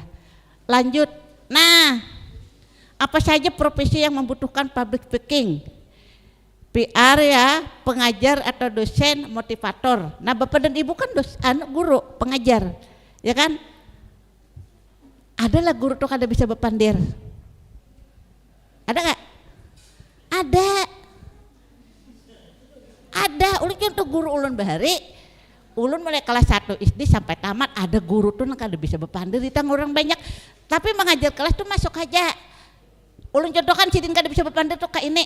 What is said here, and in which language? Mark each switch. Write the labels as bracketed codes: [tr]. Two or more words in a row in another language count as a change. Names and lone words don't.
[id] Lanjut. Nah, apa saja profesi yang membutuhkan [en] public speaking? [id] PR ya, pengajar atau dosen motivator. Nah, Bapak dan Ibu kan guru, pengajar, ya kan? [bjn] Adalah guru tuh kada bisa bepandir. [id] Ada nggak? Ada. [bjn] Ulun tuh guru ulun bahari. Ulun mulai kelas 1 SD sampai tamat ada guru tuh kada bisa bepandir, ditang orang banyak. Tapi mengajar kelas tuh masuk aja. Ulun contohkan sidin kada bisa bepandir tuh kayak ini.